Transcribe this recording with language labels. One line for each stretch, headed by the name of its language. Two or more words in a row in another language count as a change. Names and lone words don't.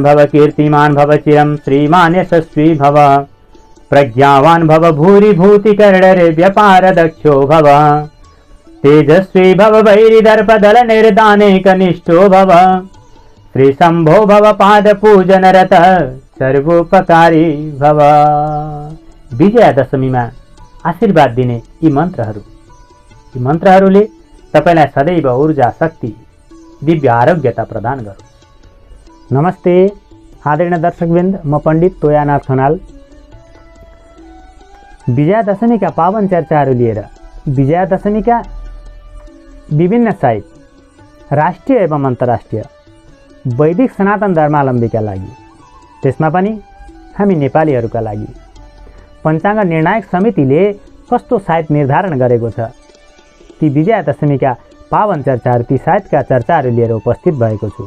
Sanskrit: भव कीर्तिमान भव चिरं श्रीमान यशस्वी भव प्रज्ञावान भव भूरि भूति कर्णरे व्यापार दक्षो भव तेजस्वी भव वैरि दर्प दल निर्दाने कनिष्ठो भव श्री शंभो भव पाद पूजन रत सर्वोपकारी भव।
Nepali: विजयादशमीमा आशीर्वाद दिने यी मन्त्रहरूले तपाईलाई सदैव ऊर्जा शक्ति दिव्य आरोग्यता प्रदान गरोस्। नमस्ते आदरणीय दर्शकवृन्द, म पण्डित तोयानाथ खनाल विजयादशमीका पावन चर्चाहरू लिएर विजयादशमीका विभिन्न साइट राष्ट्रिय एवं अन्तर्राष्ट्रिय वैदिक सनातन धर्मावलम्बीका लागि, त्यसमा पनि हामी नेपालीहरूका लागि पञ्चाङ्ग निर्णायक समितिले कस्तो साइट निर्धारण गरेको छ, ती विजयादशमीका पावन चर्चाहरू, ती साइटका चर्चाहरू लिएर उपस्थित भएको छु।